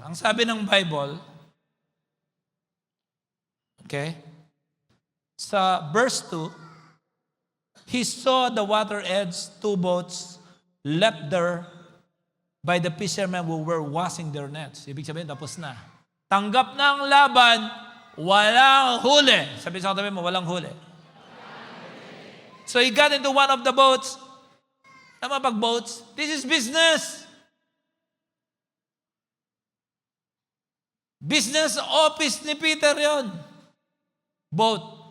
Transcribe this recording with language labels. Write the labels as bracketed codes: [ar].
[tl] Ang sabi ng Bible, okay, sa verse 2, [en] he saw the water edge, two boats left there by the fishermen who were washing their nets. [tl] Ibig sabihin, tapos na. Tanggap na ang laban, walang huli. Sabi sa katabi mo, walang huli. [en] So he got into one of the boats. [tl] Tama pag boats? [en] This is business. [tl] Business office ni Peter yon. Boat.